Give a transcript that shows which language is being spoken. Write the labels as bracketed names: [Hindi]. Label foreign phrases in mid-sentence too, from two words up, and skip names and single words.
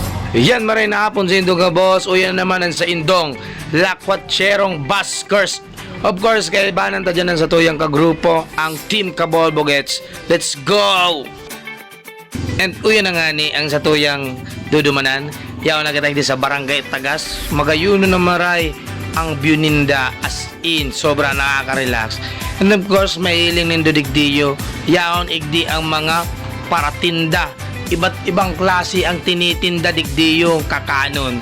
[Bikol] Yan maray na hapon sa Indong ka boss. O yan naman ang sa Indong Lakwatserong Buskers. [English] Of course, [Bikol] kaibanan ta dyan sa tuyang kagrupo, ang Team Kabolbo gets. [English] Let's go! [Bikol] And uyan na nga ni ang sa tuyang dudumanan. Yaw na kita sa Barangay Tagas. Magayuno na maray ang Buninda [English] as in. [Bikol] Sobra nakaka-relax. [English] And of course, [Bikol] mahiling nindo digdiyo. Yaon igdi ang mga paratinda. Iba't ibang klase ang tinitinda digdiyo kakanon.